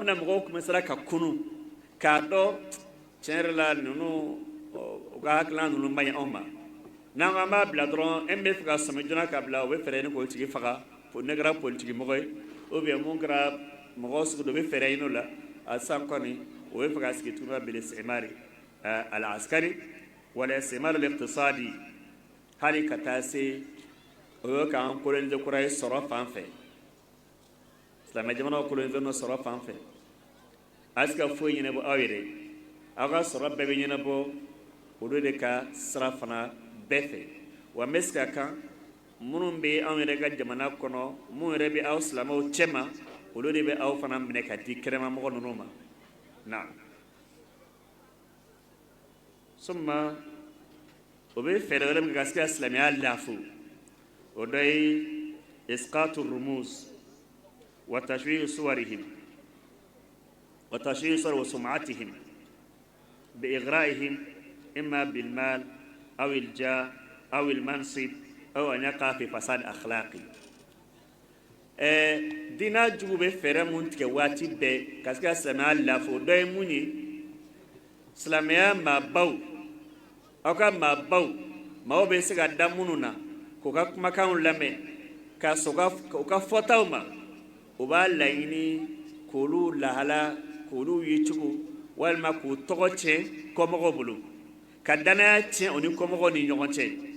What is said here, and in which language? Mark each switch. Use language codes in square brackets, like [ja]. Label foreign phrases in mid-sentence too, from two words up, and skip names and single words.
[bm] na mɔgɔw commencera ka kunu k'a dɔn tiɲɛ yɛrɛ la ninnu u ka hakilina ninnu man ɲi anw ma n'an ko an b'a bila dɔrɔn e bɛ fɛ ka sɔmi joona ka bila o bɛ fɛɛrɛ ɲini k'o tigi faga ne kɛra politiki mɔgɔ ye [fr] ou bien [bm] mun kɛra mɔgɔ sugu dɔ bɛ fɛɛrɛ ɲini o la a sisan kɔni o bɛ fɛ ka sigi tuguni ka bɛn al-istimar [ar] العسكري ولا الاستعمار الاقتصادي [bm] hali ka taa se o ye k'an coloniser kura ye sɔrɔ fan fɛ silamɛ jamanaw coloniser no sɔrɔ fan fɛ a bɛ se ka foyi ɲɛnabɔ aw yɛrɛ aw ka sɔrɔ bɛɛ bɛ ɲɛnabɔ olu de ka sira fana bɛɛ fɛ wa n bɛ se ka kan minnu bɛ anw yɛrɛ ka jamana kɔnɔ minnu yɛrɛ bɛ aw silamɛw cɛma olu de bɛ aw fana minɛ ka di kɛnɛmamɔgɔ ninnu ma na summa o bɛ fɛɛrɛ wɛrɛ min ka se ka silamɛya laafu o dɔ ye [ar] إسقاط الرموز وتشويه صورهم وتشييص وسمعتهم بإغرائهم إما بالمال أو الجاه أو المنصب أو أن يقع في فساد أخلاقي. [bm] dina jugu bɛ fɛɛrɛ mun tigɛ waati bɛɛ ka se ka silamɛya lafo o dɔ ye mun ye silamɛya maabaw aw ka maabaw maaw bɛ se ka da minnu na k'u ka kumakanw lamɛn ka sɔn u ka fɔtaw ma o b'a laɲini k'olu lahala k'olu yecogo walima k'u tɔgɔ tiɲɛ kɔmɔgɔw bolo ka danaya tiɲɛ o ni kɔmɔgɔw ni ɲɔgɔn cɛ